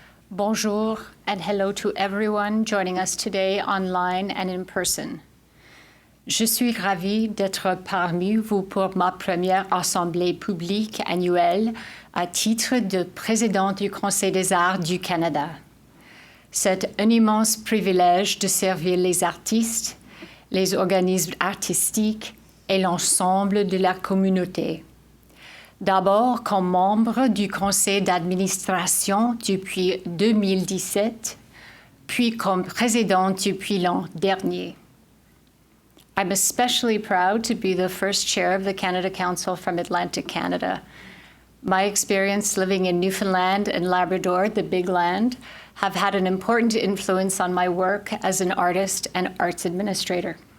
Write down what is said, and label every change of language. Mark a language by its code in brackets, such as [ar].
[fr] Bonjour [en] and hello to everyone joining us today online and in person. [fr] Je suis ravie d'être parmi vous pour ma première assemblée publique annuelle à titre de présidente du Conseil des Arts du Canada. C'est un immense privilège de servir les artistes, les organismes artistiques et l'ensemble de la communauté. D'abord comme membre du conseil d'administration depuis 2017, puis comme présidente depuis l'an dernier. [en] I'm especially proud to be the first chair of the Canada Council from Atlantic Canada. My experience living in Newfoundland and Labrador, the Big Land, have had an important influence on my work as an artist and arts administrator.